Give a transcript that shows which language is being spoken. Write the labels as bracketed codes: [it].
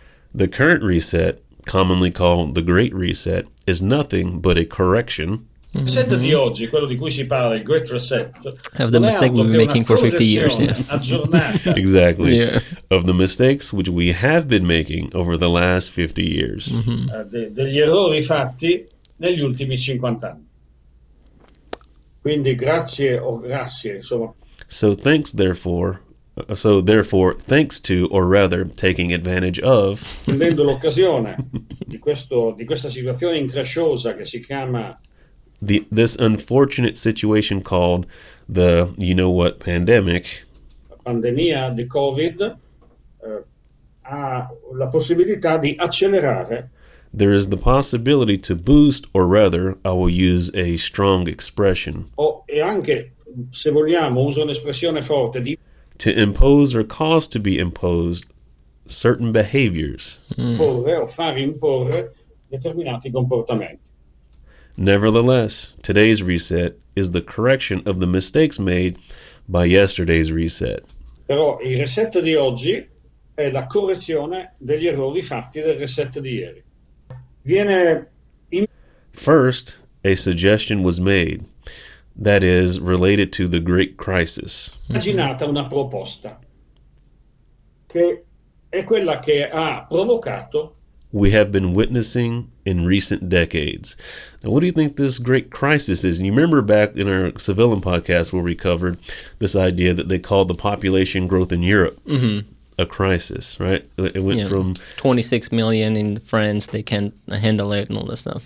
[en] The current reset, commonly called the Great Reset, is nothing but a correction [it] Il reset di oggi, quello di cui si parla, il Great Reset, [en] of the mistake we've been making for 50 years. [it] Aggiornata. [en] Exactly. Of the mistakes which we have been making over the last 50 years. [it] Degli errori fatti negli ultimi 50 anni. Quindi grazie, insomma. [en] So therefore, thanks to, or rather, taking advantage of, [it] Prendendo l'occasione di questa situazione incresciosa che si chiama [en] this unfortunate situation called the pandemic. [it] La pandemia di Covid ha la possibilità di accelerare. [en] There is the possibility to boost, or rather, I will use a strong expression. [it] E anche, se vogliamo, uso un'espressione forte di [en] to impose or cause to be imposed certain behaviors. [it] Imporre o far imporre determinati comportamenti. [en] Nevertheless, today's reset is the correction of the mistakes made by yesterday's reset. [it] Però il reset di oggi è la correzione degli errori fatti del reset di ieri. [en] First, a suggestion was made, that is, related to the Great Crisis. [it] Immaginata una proposta che è quella che ha provocato [en] we have been witnessing in recent decades. Now, what do you think this great crisis is? And you remember back in our civilian podcast where we covered this idea that they called the population growth in Europe. a crisis, right? It went from 26 million in France, they can't handle it and all that stuff.